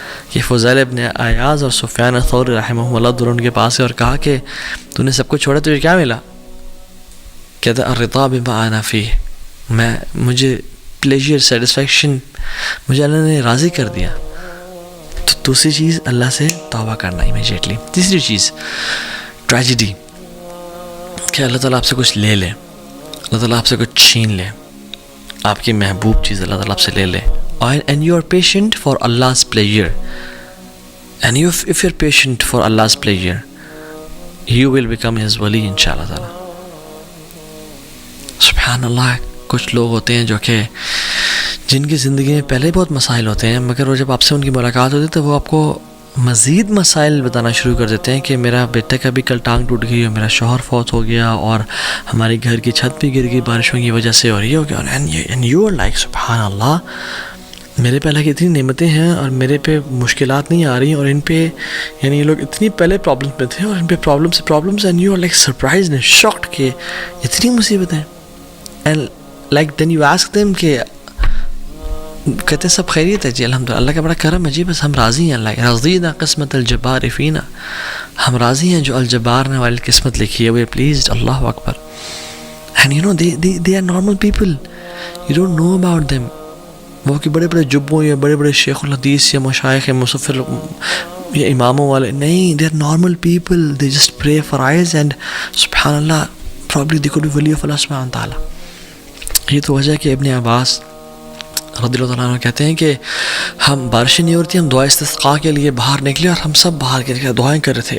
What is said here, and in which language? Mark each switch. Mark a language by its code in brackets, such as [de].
[ur] کہ فضیل ابن عیاض اور سفیان ثوری رحمہ اللہ دونوں کے پاس ہے اور کہا کہ تو نے سب کچھ چھوڑا, تجھے کیا ملا؟ کہتا [ar] الرضا بما انا فیہ, [ur] مجھے پلیجر, سیٹسفیکشن مجھے اللہ نے راضی کر دیا. تو دوسری چیز اللہ سے توبہ کرنا امیجیٹلی. تیسری چیز ٹریجڈی, کہ اللہ تعالیٰ آپ سے کچھ لے لے, اللہ تعالیٰ آپ سے کچھ چھین لے, آپ کی محبوب چیز اللہ تعالیٰ آپ سے لے لے. [en] And you are patient for Allah's pleasure, and if you're patient for Allah's pleasure, you will become His wali inshallah ta'ala. [ar] سبحان اللہ. [ur] کچھ لوگ ہوتے ہیں جو کہ جن کی زندگی میں پہلے بہت مسائل ہوتے ہیں, مگر وہ جب آپ سے ان کی ملاقات ہوتی ہے تو وہ آپ کو مزید مسائل بتانا شروع کر دیتے ہیں کہ میرا بیٹا کا بھی کل ٹانگ ٹوٹ گئی, اور میرا شوہر فوت ہو گیا, اور ہماری گھر کی چھت بھی گر گئی بارشوں کی وجہ سے, اور یہ ہو گیا. [en] and you are like [ur] سبحان اللہ, میرے پہ اللہ کی اتنی نعمتیں ہیں اور میرے پہ مشکلات نہیں آ رہی ہیں, اور ان پہ یعنی یہ لوگ اتنی پہلے پرابلمس میں تھے اور ان پہ problems [en] and you are like surprised and shocked [ur] کہ اتنی مصیبتیں. [en] and like then you ask them [ur] کہ کہتے ہیں سب خیریت ہے جی الحمدللہ, اللہ کا بڑا کرم ہے جی, بس ہم راضی ہیں, اللہ [ar] رضینا قسمت الجبار فینا, [ur] ہم راضی ہیں جو الجبار نے والی قسمت لکھی ہے, [en] We are pleased. [ar] اللہ اکبر. [en] And you know they are normal people, you don't know about them. [ur] وہ کہ بڑے بڑے جبوں یا بڑے بڑے شیخ الحدیث یا مشائخ یا مصفر یا اماموں والے نہیں, [en] they are normal people, they just pray for eyes and سبحان اللہ probably they could be wali of Allah سبحانہ [ur] تعالیٰ. یہ تو وجہ ہے کہ ابن عباس رضی اللہ عنہ کہتے ہیں کہ ہم بارشیں نہیں ہو رہی تھی, ہم دعا استسقاء کے لیے باہر نکلے اور ہم سب باہر کے نکلے دعائیں کر رہے تھے.